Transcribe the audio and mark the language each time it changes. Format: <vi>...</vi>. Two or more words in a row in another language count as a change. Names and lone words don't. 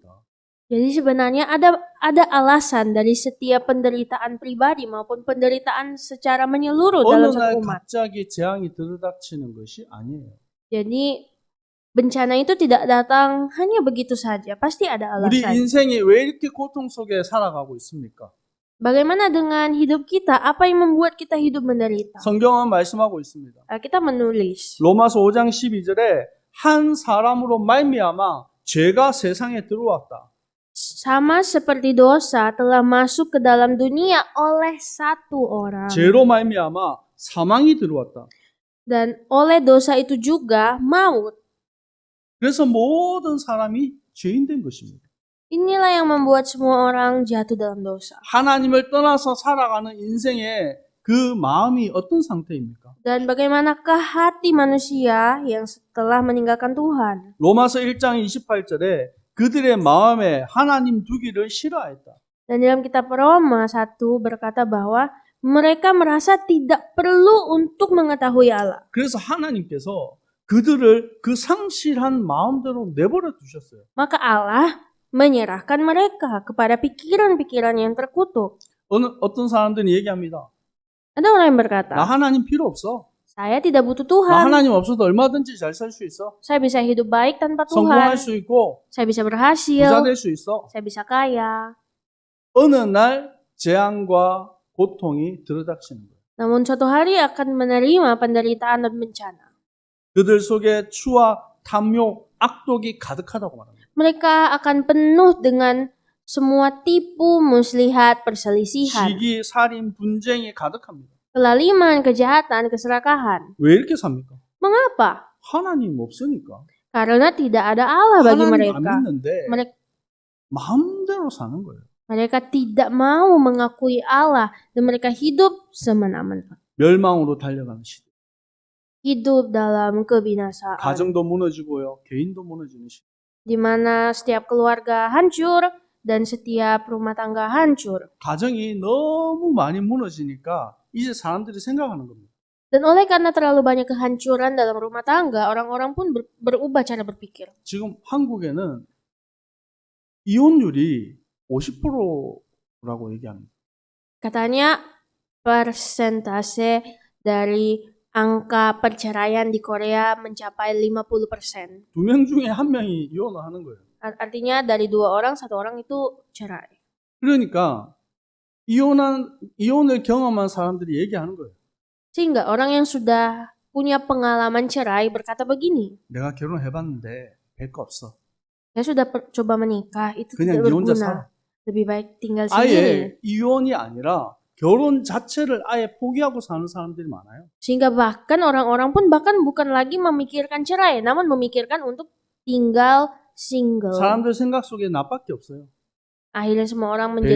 <id>Jadi sebenarnya ada alasan dari setiap penderitaan pribadi maupun penderitaan secara menyeluruh dalam</id> <ko>어느 날</ko> <id>satu umat.</id> <ko>갑자기 재앙이 들이닥치는 것이 아니에요.</ko> <id>Jadi bencana itu tidak datang hanya begitu saja, pasti ada</id> <ko>우리</ko> <id>alasan.</id> <ko>인생이 왜 이렇게 고통 속에 살아가고 있습니까?</ko> <id>Bagaimana dengan hidup kita? Apa yang membuat kita hidup menderita?</id> <ko>성경은 말씀하고 있습니다.</ko> <id>Kita menulis.</id> <ko>로마서 5장 12절에 한 사람으로 말미암아 죄가 세상에 들어왔다.</ko> <id>sama seperti dosa telah masuk ke dalam dunia oleh satu orang.</id> <ko>죄로 말미암아 사망이 들어왔다.</ko> <id>Dan oleh dosa itu juga maut.</id> <ko>그래서 모든 사람이 죄인 된 것입니다.</ko> <id>Inilah yang membuat semua orang jatuh dalam dosa.</id> <ko>하나님을 떠나서 살아가는 인생의 그 마음이 어떤 상태입니까?</ko> <id>Dan bagaimanakah hati manusia yang setelah meninggalkan Tuhan?</id> <ko>로마서 1장 28절에 그들의 마음에 하나님 두기를 싫어했다.</ko> <id>Dan dalam kitab Roma 1 berkata bahwa mereka merasa tidak perlu untuk mengetahui Allah.</id> <ko>그래서 하나님께서 그들을 그 상실한 마음대로 내버려 두셨어요.</ko> <id>Maka Allah menyerahkan mereka kepada pikiran-pikiran yang terkutuk.</id> <ko>어떤 사람들은 얘기합니다.</ko> <id>Ada orang yang</id> <ko>나</ko> <id>berkata,</id> <ko>하나님 필요 없어.</ko> <id>saya tidak butuh</id> <ko>나</ko> <id>Tuhan.</id> <ko>하나님 없어도 얼마든지 잘 살 수 있어.</ko> <id>Saya bisa hidup baik tanpa Tuhan.</id> <ko>성공할 수 있고</ko> <id>Saya bisa berhasil.</id> <ko>부자 될 수 있어.</ko> <id>Saya bisa kaya.</id> <ko>어느 날 재앙과 고통이 들어닥치는 거예요.</ko> <id>Namun suatu hari akan menerima penderitaan dan bencana.</id> <ko>그들 속에 추와 탐욕, 악독이 가득하다고 말합니다.</ko> <id>Mereka akan penuh dengan semua tipu, muslihat, perselisihan,</id> <ko>시기, 살인, 분쟁이 가득합니다.</ko> <id>kelaliman, kejahatan, keserakahan.</id> <ko>왜 이렇게 삽니까?</ko> <id>Mengapa?</id> <ko>하나님 없으니까.</ko> <id>Karena tidak ada Allah bagi</id> <ko>하나님 안</ko> <id>mereka.</id> <ko>믿는데</ko> <id>Mereka,</id> <ko>마음대로 사는 거예요.</ko> <id>mereka tidak mau mengakui Allah dan mereka hidup semena-mena.</id> <ko>멸망으로 달려가는 시대.</ko> <id>Hidup dalam kebinasaan.</id> <ko>가정도 무너지고요. 개인도 무너지는 시대.</ko> <id>Di mana setiap keluarga hancur dan setiap rumah tangga hancur.</id> <ko>가정이 너무 많이 무너지니까 이제 사람들이 생각하는 겁니다.</ko> <id>Dan oleh karena terlalu banyak kehancuran dalam rumah tangga, orang-orang pun berubah cara berpikir.</id> <ko>지금 한국에는 이혼율이 50%라고 얘기합니다.</ko> <id>Katanya persentase dari angka perceraian di Korea mencapai 50%.</id> <ko>2명 중에 1명이 이혼을 하는 거예요.</ko> <id>Artinya dari 2 orang, 1 orang itu cerai.</id> <ko>그러니까 이혼을 경험한 사람들이 얘기하는 거예요.</ko> <id>Sehingga orang yang sudah punya pengalaman cerai berkata begini,</id> <ko>내가 결혼해봤는데 별거 없어.</ko> <id>saya sudah coba menikah, itu</id> <ko>그냥</ko> <id>tidak</id> <ko>니 혼자</ko> <id>berguna.</id> <ko>살아.</ko> <id>Lebih baik tinggal sendiri.</id> <ko>아예 이혼이 아니라 결혼 자체를 아예 포기하고 사는 사람들이 많아요.</ko> <id>Sehingga bahkan orang-orang pun bahkan bukan lagi memikirkan cerai, namun memikirkan untuk tinggal single.</id> <ko>사람들 생각 속에 나밖에 없어요.</ko> <id>Akhirnya semua orang menjadi</id>